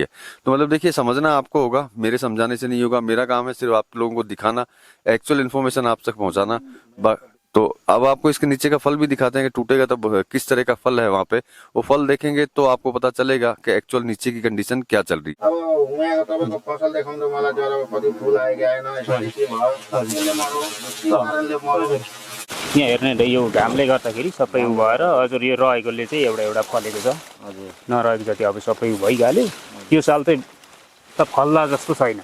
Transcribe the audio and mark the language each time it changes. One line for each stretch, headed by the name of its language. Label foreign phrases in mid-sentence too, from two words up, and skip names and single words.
Hindi: तो मतलब देखिए समझना आपको होगा, मेरे समझाने से नहीं होगा। मेरा काम है सिर्फ आप लोगों को दिखाना,
English: actual information
Hindi: आप तक पहुंचाना। तो अब आपको इसके नीचे का फल भी दिखाते हैं कि टूटेगा तब किस तरह का फल है वहाँ पे। वो फल देखेंगे तो आपको पता चलेगा कि एक्चुअल नीचे की कंडीशन क्या चल रही है।
Nepali: अब उहाँको तपाईँको फसल देखाउँदा मलाई जरा कति फुल आयो कि आएन, यसपालि के भयो, त्यसले मर्यो, के कारणले मर्यो। यहाँ हेर्ने त यो घामले गर्दाखेरि सबै उ भएर, हजुर यो रहेकोले चाहिँ एउटा एउटा फलेको छ। हजुर, नरहेको जति अब सबै भइहाल्यो। यो साल चाहिँ त फल्ला जस्तो छैन।